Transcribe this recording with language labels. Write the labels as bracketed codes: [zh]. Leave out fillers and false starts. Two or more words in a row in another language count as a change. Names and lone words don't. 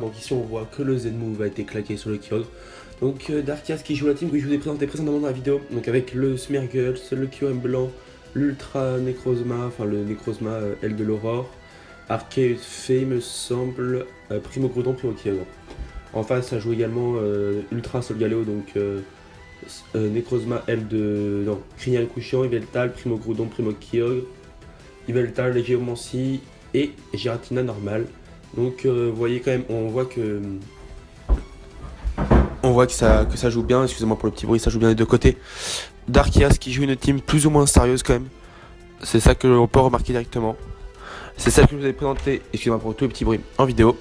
[fr] Donc ici on voit que le Z-Move a été claqué sur le Kyogre. Donc d'Arceus qui joue la team que je vous ai présenté précédemment dans la vidéo. Donc avec le Smeargle, le QM blanc, l'Ultra Necrozma, enfin le Necrozma aile de l'aurore, Arceus fait me semble, Primo Groudon, Primo Kyogre. En face ça joue également Ultra Solgaleo, donc Necrozma, Crinial Couchant, Yveltal, Primo Groudon, Primo Kyogre, Yveltal, Géomancie et Giratina normal. Donc vous voyez quand même, on voit que ça joue bien, excusez-moi pour le petit bruit, ça joue bien des deux côtés. D'Arceus qui joue une team plus ou moins sérieuse quand même. C'est ça que l'on peut remarquer directement. C'est ça que je vous ai présenté, excusez-moi pour tout le petit bruit, en vidéo.